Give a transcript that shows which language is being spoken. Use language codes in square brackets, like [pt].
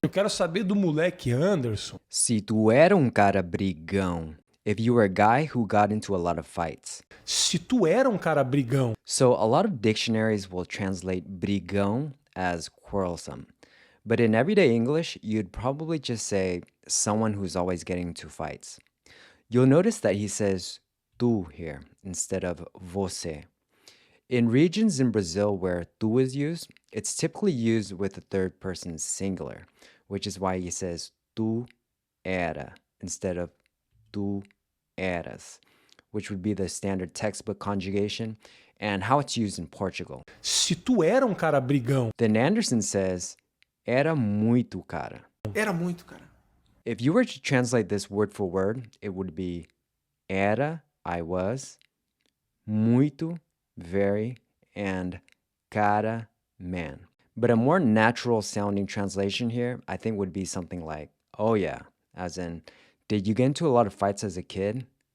[pt] Eu quero saber do moleque Anderson. Se tu era cara brigão. [en] If you were a guy who got into a lot of fights. [pt] Se tu era um cara brigão. [en] So a lot of dictionaries will translate brigão as quarrelsome. But in everyday English, you'd probably just say someone who's always getting into fights. You'll notice that he says tu here instead of você. In regions in Brazil where tu is used, it's typically used with the third person singular, which is why he says tu era instead of tu eras, which would be the standard textbook conjugation and how it's used in Portugal. [pt] Se tu era um cara brigão. [en] Then Anderson says, [pt] era muito cara. Era muito, cara. [en] If you were to translate this word for word, it would be era, I was, muito, very, and cara, man. But a more natural sounding translation here, I think would be something like, oh yeah, as in, did you get into a lot of fights as a kid?